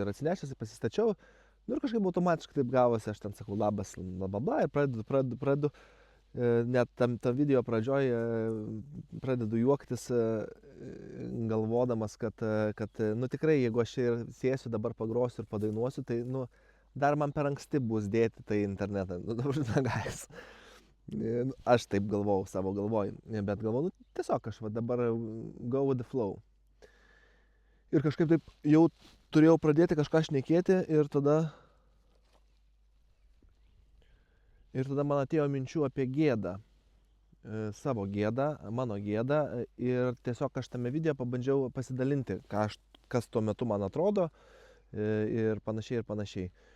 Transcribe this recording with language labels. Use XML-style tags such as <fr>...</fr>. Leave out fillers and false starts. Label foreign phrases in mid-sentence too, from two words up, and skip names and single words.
<lt>Ir atsinešęs, pasistačiau, ir kažkaip automatiškai taip gavosi, aš ten sakau labas, blablabla, ir pradedu, net tam video pradžioj pradedu juoktis, galvodamas, kad tikrai, jeigu aš ir sėsiu, dabar pagrosiu ir padainuosiu, tai dar man per anksti bus dėti tai internetą. Gais. Aš taip galvojau savo galvoj, bet galvojau, tiesiog aš dabar</lt> <en>go with the flow.</en> <lt>Ir kažkaip taip jau turėjau pradėti kažką šnekėti ir tada man atėjo minčių apie gėdą. Savo gėdą, mano gėdą. Ir tiesiog aš tame video pabandžiau pasidalinti, kas tuo metu man atrodo ir panašiai.</lt>